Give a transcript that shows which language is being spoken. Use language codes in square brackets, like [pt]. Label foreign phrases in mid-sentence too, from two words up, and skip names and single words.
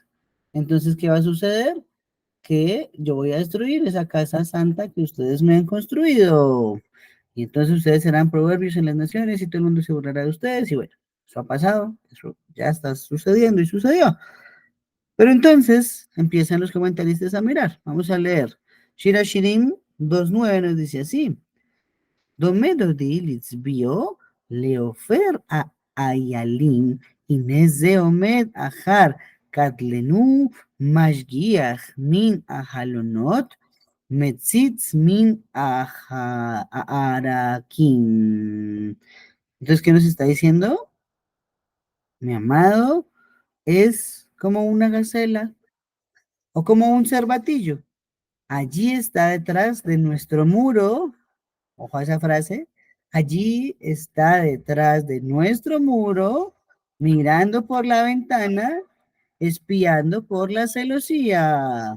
[es] Entonces, ¿qué va a suceder? Que yo voy a destruir esa casa santa que ustedes me han construido. Y entonces ustedes serán proverbios en las naciones y todo el mundo se burlará de ustedes. Y bueno, eso ha pasado, eso ya está sucediendo y sucedió. Pero entonces empiezan los comentaristas a mirar. Vamos a leer. Shira Shirim 2.9 nos dice así. [he] דומה דודי לצבי או לעופר האילים הנה זה עומד אחר כתלנו משגיח מן החלונות מציץ מן החרכים. [es] Entonces, ¿qué nos está diciendo? Mi amado es como una gacela o como un cervatillo. Allí está detrás de nuestro muro. Ojo a esa frase. Allí está detrás de nuestro muro, mirando por la ventana, espiando por la celosía.